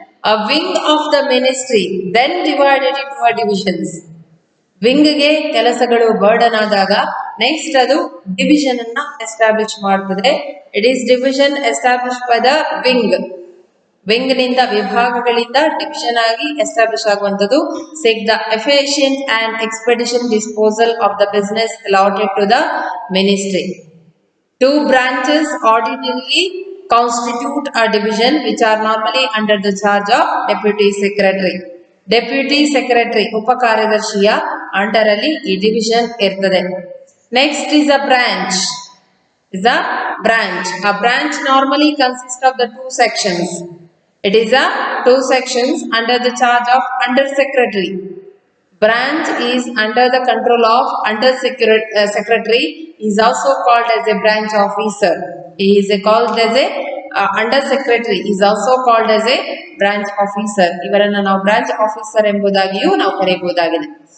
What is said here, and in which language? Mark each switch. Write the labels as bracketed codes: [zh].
[en] A wing of the ministry then divided into divisions. [kn] ವಿಂಗ್ಗೆ ಕೆಲಸಗಳು burden ಆದಾಗ next ಅದು division ಅನ್ನ ಎಸ್ಟಾಬ್ಲಿಷ್ ಮಾಡ್ತದೆ. [en] it is division establish by the wing ನಿಂದ, [kn] ವಿಭಾಗಗಳಿಂದ division ಆಗಿ establish ಆಗುವಂತದ್ದು. [en] Secure the efficient and expedition disposal of the business allotted to the ministry. 2 branches ordinarily constitute a division which are normally under the charge of deputy secretary. [kn] Deputy secretary, ಉಪ ಕಾರ್ಯದರ್ಶಿಯ under ಅಲ್ಲಿ ಈ division ಇರ್ತದೆ. [en] Next is a branch. A branch normally consists of the 2 sections. It is a 2 sections under the charge of under secretary. Branch is under the control of under secretary. Is also called as a branch officer. He is called as a under secretary is also called as a branch officer. [kn] ಇವರನ್ನ ನಾವು branch officer ಎಂಬುದಾಗಿಯೂ ನಾವು ಕರೆಯಬಹುದಾಗಿದೆ.